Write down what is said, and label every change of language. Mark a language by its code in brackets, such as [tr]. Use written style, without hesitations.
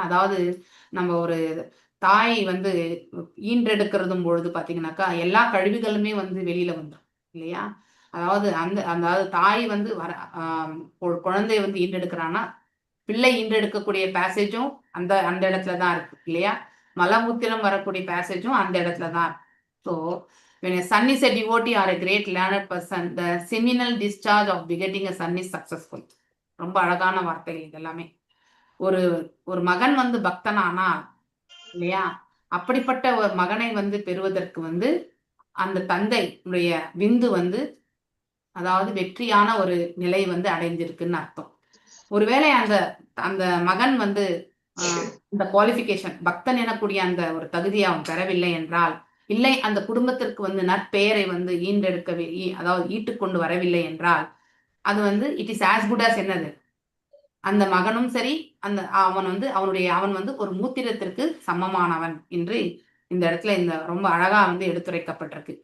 [ta] அதாவது நம்ம ஒரு தாய் வந்து ஈன்றெடுக்கிறதும் பொழுது பாத்தீங்கன்னாக்கா எல்லா கழிவுகளுமே வந்து வெளியில வந்துடும் இல்லையா? அதாவது தாய் வந்து குழந்தைய வந்து ஈன்றெடுக்கிறான்னா பிள்ளை ஈன்றெடுக்கக்கூடிய பேசேஜும் அந்த இடத்துலதான் இருக்கு இல்லையா? மலமூத்திரம் வரக்கூடிய பேசேஜும் அந்த இடத்துலதான் இருக்கு. [en] So when a son is a devotee or a great learned person, the seminal discharge of begetting a son is successful. [ta] ரொம்ப அழகான வார்த்தைகள் இதெல்லாமே. ஒரு மகன் வந்து பக்தனானா இல்லையா, அப்படிப்பட்ட ஒரு மகனை வந்து பெறுவதற்கு வந்து அந்த தந்தையுடைய விந்து வந்து அதாவது வெற்றியான ஒரு நிலை வந்து அடைஞ்சிருக்குன்னு அர்த்தம். ஒருவேளை அந்த மகன் வந்து இந்த குவாலிஃபிகேஷன் பக்தன் எனக்கூடிய அந்த ஒரு தகுதியை அவன் பெறவில்லை என்றால், இல்லை அந்த குடும்பத்திற்கு வந்து நற்பெயரை வந்து ஈண்டெடுக்கவே அதாவது ஈட்டுக்கொண்டு வரவில்லை என்றால், அது வந்து [en] it is as good as [ta] என்னது, அந்த மகனும் சரி அவன் வந்து ஒரு மூத்திரத்திற்கு சமமானவன் என்று இந்த இடத்துல இந்த ரொம்ப அழகா வந்து எடுத்துரைக்கப்பட்டிருக்கு.